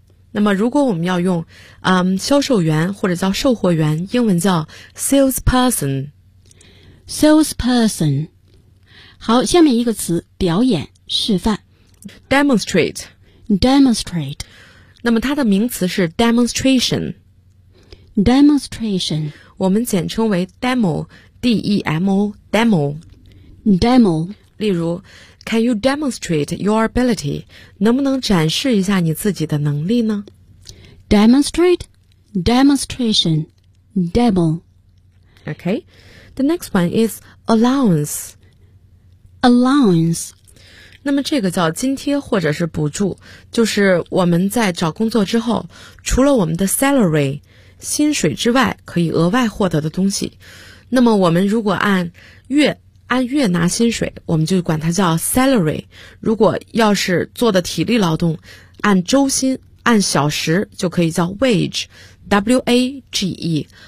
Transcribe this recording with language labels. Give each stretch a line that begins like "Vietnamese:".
Chinese: 那么如果我们要用销售员或者叫售货员，英文叫 salesperson
English: salesperson。
Chinese: 好，下面一个词表演示范
English: demonstrate demonstrate，
Chinese: 那么它的名词是 demonstration
English: demonstration，
Chinese: 我们简称为 demo D-E-M-O demo
English: demo。
Chinese: 例如
English: can you demonstrate your ability，
Chinese: 能不能展示一下你自己的能力呢？
English: demonstrate demonstration demo。 OK， the next one is allowance allowance。
Chinese: 那么这个叫津贴或者是补助，就是我们在找工作之后除了我们的 salary 薪水之外可以额外获得的东西。那么我们如果按月拿薪水，我们就管它叫 salary， 如果要是做的体力劳动按周薪按小时就可以叫 wage W-A-G-E。